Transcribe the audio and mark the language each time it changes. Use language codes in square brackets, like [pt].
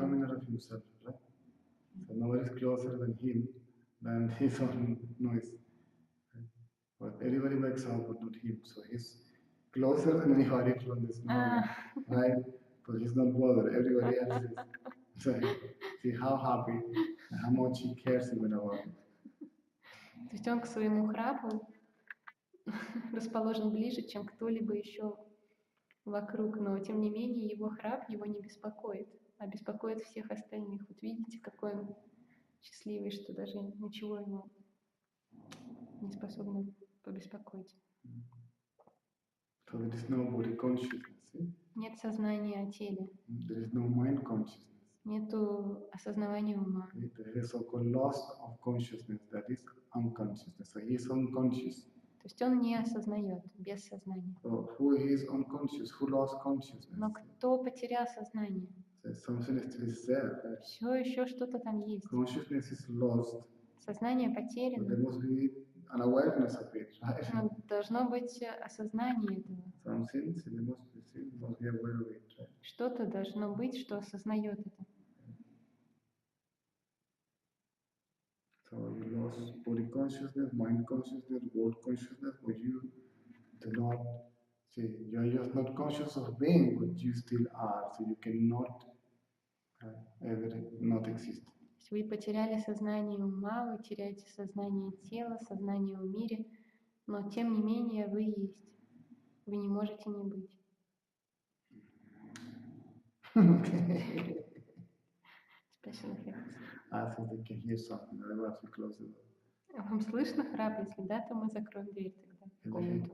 [en] coming out of himself, right? So nobody is closer than him than his own noise. But everybody wakes up, but not him. So he's closer than anybody from this snoring, right? But he's not bothered. Everybody else is. So see how happy and how much he cares even about it. [ru] То есть он к своему храпу расположен ближе, чем кто-либо еще вокруг, но тем не менее его храп его не беспокоит, а беспокоит всех остальных. Вот видите, какой он счастливый, что даже ничего ему не способно побеспокоить. [en] So there is no body consciousness. See? [ru] Нет сознания о теле, [en] There is no mind consciousness. [ru] нету осознавания ума. [en] There is so-called loss of consciousness, that is unconsciousness. So he is unconscious. [ru] То есть он не осознает, без сознания. [en] So who is unconscious? Who lost consciousness? [ru] Но кто потерял сознание? [en] So something still is there. Right? [ru] Все еще что-то там есть. [en] Consciousness is lost. [ru] Сознание [en] But [ru] потеряно, [en] there must be an awareness of it, right? [ru] но должно быть осознание этого. [en] Something, so there must be aware of it, right? [ru] Что-то должно быть, что осознает это. [en] So you lost body consciousness, mind consciousness, world consciousness, but you do not see, you are just not conscious of being, but you still are, so you cannot ever not exist. [ru] Вы потеряли сознание ума, вы теряете сознание тела, сознание в мире, но тем не менее вы есть. Вы не можете не быть. [en] Special effects. I think they can hear something, otherwise we close the door. [ru] Вам слышно храп? Если да, то мы закроем дверь тогда в комнату.